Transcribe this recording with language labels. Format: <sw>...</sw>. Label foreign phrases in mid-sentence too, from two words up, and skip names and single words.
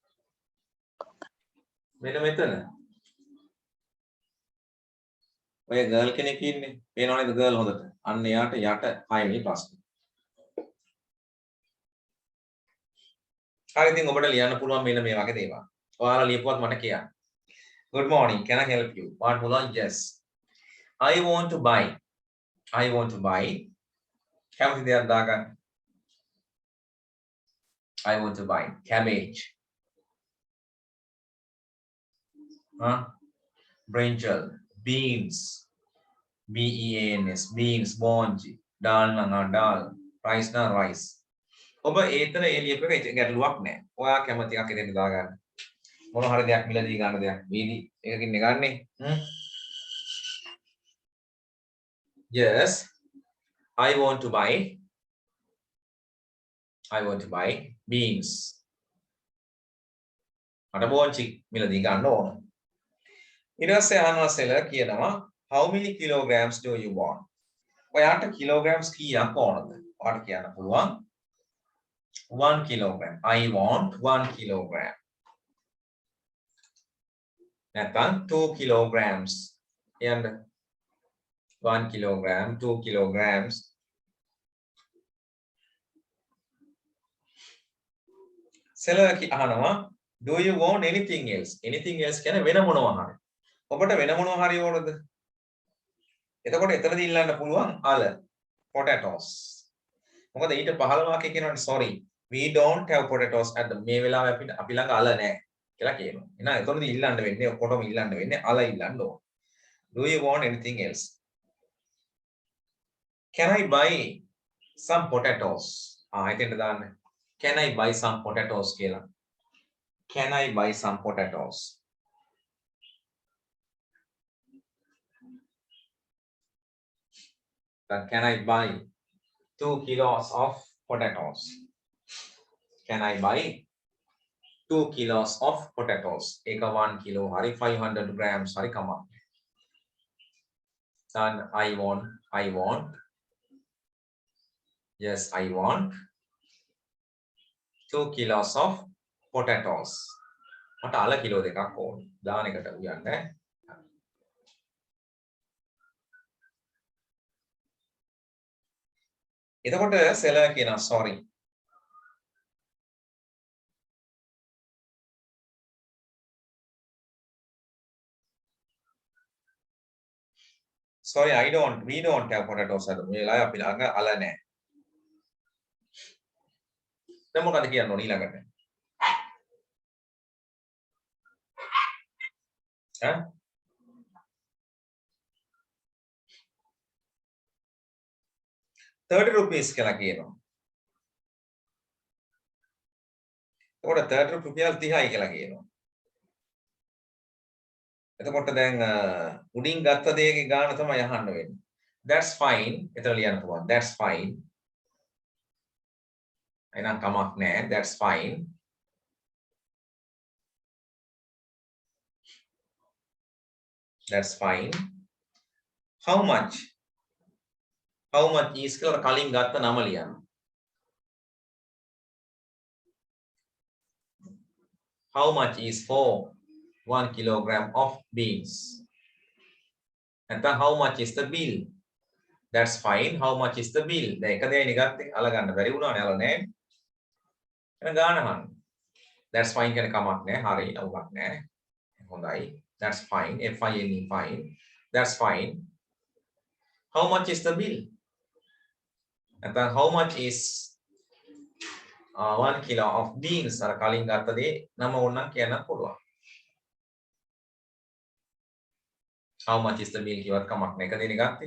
<si>මෙන්න මෙතන. ඔය ගර්ල් කෙනෙක් ඉන්නේ. පේනව නේද ගර්ල් හොඳට? අන්න එයාට යට 6 වෙනි ප්‍රශ්නේ. හරි ඉතින් ඔබට ලියන්න පුළුවන් මෙන්න මේ වගේ දේවල්. ඔයාලා ලියපුවත් මට කියන්න.</si> <en>Good morning, can I help you? What පුළුවන්? Yes. I want to buy.</en> <si>කැමති දෙයක් දාගන්න.</si> <en>I want to buy cabbage. Brinjal, beans. BEANS, beans, spongy. Dal na dal. Rice na rice.</en> <si>ඔබ ඒතන ඒ ලියපු එක ගැටලුවක් නෑ. ඔයා කැමති එකක් ඉතින් දාගන්න. මොන හරි දෙයක් මිලදී ගන්න දෙයක්. වීදි එකකින් ගන්නෙ.</si> <en>Yes. I want to buy beans.</en> <si>මට බෝන්චි මිලදී ගන්න ඕන. ඊට පස්සේ අහනවා සෙලර් කියනවා</si> <en>how many kilograms do you want?</en> <si>ඔයාට kilograms කීයක් ඕනද? ඔයාට කියන්න පුළුවන් 1 kilogram.</si> <en>I want 1 kilogram. නැත්නම් 2 kilograms.</en> <si>කියන්න 1 kilogram, 2 kilograms. සෙලර් අහනවා</si> <en>do you want anything else? Anything else</en> <si>කියන්නේ වෙන මොනවා හරි. ඔබට වෙන මොනවා හරි ඕනද? එතකොට එතනදී ඉල්ලන්න පුළුවන් අල potatoes. මොකද ඊට 15 වාක්‍යය කියනවානේ</si> <en>sorry we don't have potatoes at the</en> <si>මේ වෙලාවේ අපි ළඟ අල නැහැ කියලා කියනවා. එහෙනම් එතනදී ඉල්ලන්න වෙන්නේ ඔක්කොටම ඉල්ලන්න වෙන්නේ අල ඉල්ලන්න ඕන.</si> <en>Do you want anything else? Can I buy some potatoes?</en> <si>හිතෙන්ද දාන්න.</si> <en>Can I buy some potatoes කියලා. Can I buy some potatoes? Can I buy 2 kilos of potatoes. Can I buy 2 kilos of potatoes?</en> <si>ඒක 1 කිලෝ හරි 500 ග්‍රෑම් හරි කම.</si> <en>Then I want. Yes, I want 2 kilos of potatoes.</en> <si>මට අල කිලෝ දෙකක් ඕන. දාන එකට උයන්නේ. එතකොට seller කියනවා sorry.</si> <en>Sorry, we don't have potatoes at</en> <si>මේ වෙලාවේ අපි ළඟ අල නැහැ. දැන් මොකද කියන්න ඕන ඊළඟට? ඈ? ₹30 කියලා කියනවා. එතකොට ₹30 30යි කියලා කියනවා. එතකොට දැන් උඩින් ගත්ත දෙයක ගාන තමයි අහන්න වෙන්නේ.</si> <en>That's fine.</en> <si>එතන ලියන්න පුළුවන්.</si> <en>That's fine.</en> <si>එහෙනම් කමක් නැහැ.</si> <en>That's fine. That's fine. How much? How much is</en> <si>කියලා කලින් ගත්ත නම ලියන්න.</si> <en>How much is for 1 kilogram of beans? And then how much is the bill? That's fine. How much is the bill?</en> <si>දැන් එක දෙයයි ගත්තේ අල ගන්න බැරි වුණානේ අල නැහැ. එහෙනම් ගාන අහන්න.</si> <en>That's fine</en> <si>කියන කමක් නැහැ. හරි නවුවක් නැහැ. හොඳයි.</si> <en>That's fine. F-I-N-E fine. That's fine. How much is the bill? And then how much is 1 kilo of beans?</en> <si>අර කලින් ගත්ත දේ නම ඕනනම් කියන්න පුළුවන්.</si> <en>How much is the bill</en> <si>කිව්වත් කමක් නැහැ. එක දෙනේ ගත්තේ.</si>